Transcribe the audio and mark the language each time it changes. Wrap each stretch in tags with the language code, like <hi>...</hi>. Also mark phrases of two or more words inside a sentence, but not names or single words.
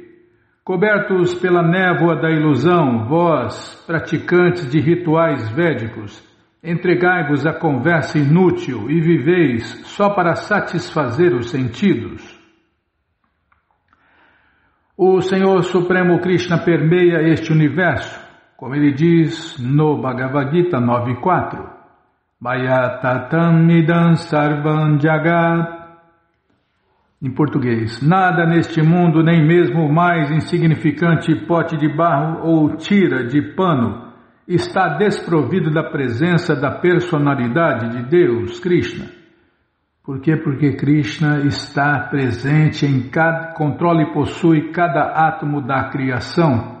<pt>Cobertos pela névoa da ilusão, vós, praticantes de rituais védicos, entregai-vos à conversa inútil e viveis só para satisfazer os sentidos. O Senhor Supremo Krishna permeia este universo, como ele diz no Bhagavad Gita 9.4.</pt> <sa>मया ततमिदं सर्वं जगत्.</sa> <pt>Em português, nada neste mundo, nem mesmo o mais insignificante pote de barro ou tira de pano, está desprovido da presença da personalidade de Deus, Krishna. Por quê? Porque Krishna está presente em cada, controla e possui cada átomo da criação.</pt>